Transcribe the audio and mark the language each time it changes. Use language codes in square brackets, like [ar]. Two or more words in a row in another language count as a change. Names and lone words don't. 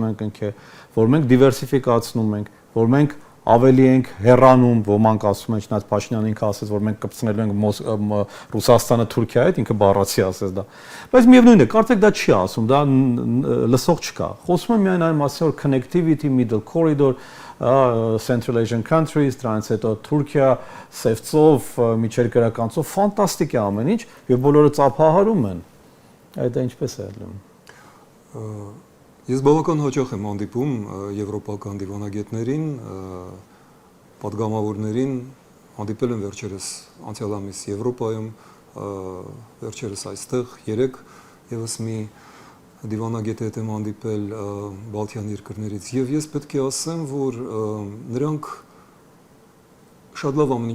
[hy] ենք կնքել, որ մենք դիվերսիֆիկացնում ենք, որ մենք ավելի ենք հեռանում, ոմանք ասում են, չնայած Փաշինյանը ինքը ասեց, որ մենք կպցնելու ենք Ռուսաստանը Թուրքիայի հետ, ինքը բառացի ասեց դա։ Բայց միևնույն է, կարծեք դա չի ասում, դա լսող չկա։ Խոսում են միայն այն մասին, որ [en] connectivity, middle corridor, Central Asian countries, [hy] դրանից հետո Թուրքիա, Սևծով, միջերկրականցով, ֆանտաստիկ է ամեն ինչ, եւ բոլորը ծափահարում են։ Այդ ինչպես է ելնում։ Ես բավական հաճախ եմ հանդիպում եվրոպական դիվանագետներին, падգամավորներին, հանդիպել եմ վերջերս անցյալ ամիս Եվրոպայում, վերջերս այստեղ 3 եւս մի դիվանագետ հետ եմ հանդիպել Բալթյան երկրներից եւ ես պետք է ասեմ, որ նրանք շատ լավ ամեն